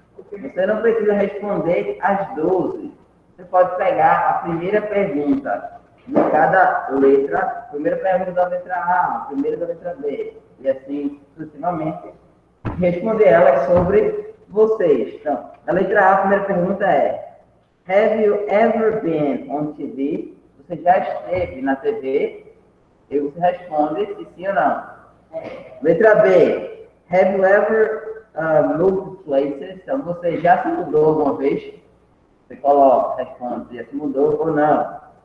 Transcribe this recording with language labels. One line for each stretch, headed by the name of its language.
Portuguese: Você não precisa responder as 12. Você pode pegar a primeira pergunta de cada letra, a primeira pergunta da letra A, a primeira da letra B, e assim sucessivamente, responder elas sobre vocês. Então, a letra A, a primeira pergunta é:
English: Have you ever been on TV?
Portuguese: Você já esteve na TV? E você responde se sim ou não. Letra B.
English: Have you ever moved places?
Portuguese: Então, você já se mudou alguma vez? Você coloca, responde, já se mudou ou não.